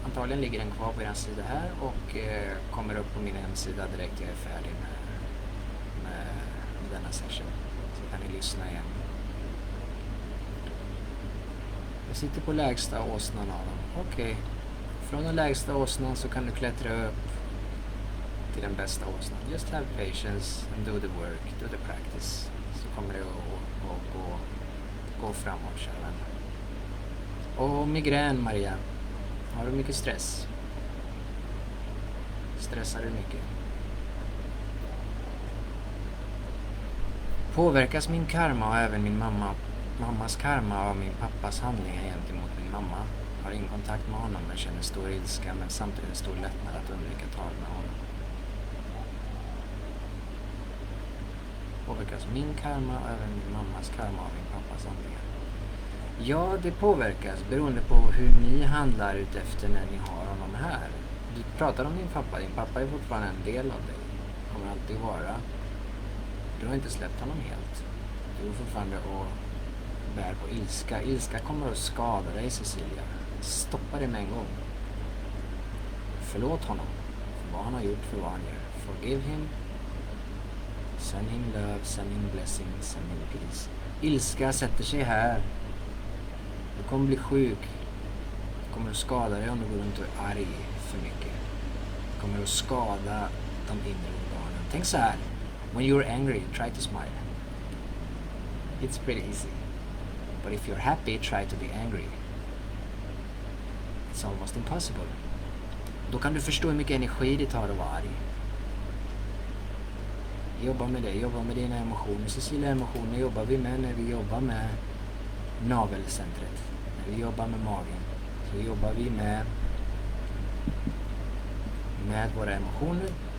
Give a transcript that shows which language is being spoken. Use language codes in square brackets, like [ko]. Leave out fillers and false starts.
[sv] Antagligen ligger den kvar på er sida här och kommer upp på min hemsida direkt jag är färdig med denna session. Så kan ni lyssna igen. Jag sitter på lägsta åsnan av dem. Okej. Från den lägsta åsnan så kan du klättra upp till den bästa åsnan. [en] Just have patience and do the work, do the practice. [sv] Så kommer det att gå framåt, kära vänner. Och migrän, Maria. Har du mycket stress? Stressar du mycket? Påverkas min karma och även min mammas karma av min pappas handlingar gentemot min mamma? Har ingen kontakt med honom men känner stor ilska men samtidigt stor lättnad att undvika tal med honom. Påverkas min karma och även min mammas karma av min pappas handlingar? Ja, det påverkas beroende på hur ni handlar utefter när ni har honom här. Du pratar om din pappa. Din pappa är fortfarande en del av dig. Kommer alltid vara. Du har inte släppt honom helt. Du är fortfarande och bär på ilska. Ilska kommer att skada dig, Cecilia. Stoppa det med en gång. Förlåt honom för vad han har gjort, för vad han gör. [en] Forgive him. Send him love, send him blessing, send him peace. [sv] Ilska sätter sig här. Du kommer bli sjuk. Du kommer att skada dig om du går runt och är arg för mycket. Du kommer att skada de inre organen. Tänk så här. [en] When you're angry, try to smile. It's pretty easy. But if you're happy, try to be angry. It's almost impossible. [sv] Då kan du förstå hur mycket energi det tar att vara arg. Jobba med det, jobba med dina emotioner. Cecilia, emotioner jobbar vi med när vi jobbar med navelcentret. När vi jobbar med magen. Så jobbar vi med våra emotioner.